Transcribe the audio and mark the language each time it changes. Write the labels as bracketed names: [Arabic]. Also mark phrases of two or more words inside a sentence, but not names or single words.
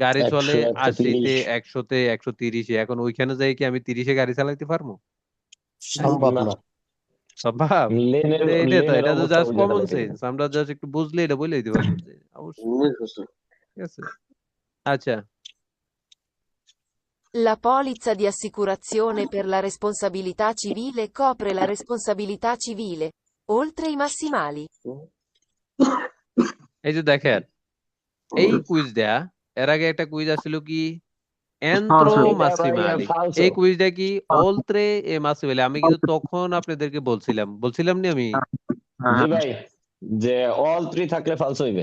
[Bangla] গাড়ি চলে 100 80-তে 130 100-তে 130-এ এখন ওইখানে যাই কি আমি 30-এ গাড়ি চালাইতে পারবো? সম্ভব না না সম্ভব লেনের তো এটা তো লেনের এটা তো অবস্থা জাস্ট বুঝে কমন ফেলাইতে সেন্স আমরা জাস্ট একটু বুঝলে এটা বলে দিতে পারবো যে অবশ্যই ঠিক আছে আচ্ছা [Italian] La polizza di assicurazione per la responsabilità civile copre la responsabilità civile, oltre i massimali. [Bangla] এই যে দেখেন এই কুইজ দেয়া এর আগে একটা কুইজ আসছিল কি এন্ত্রো এটা ভাই মাসিমালি ফালসো। এই কুইজটা কি [Italian] oltre i massimali [Bangla] আমি কিন্তু তখন আপনাদেরকে বলছিলাম নি আমি জি ভাই, যে অল 3 থাকলে ফালস হইবে।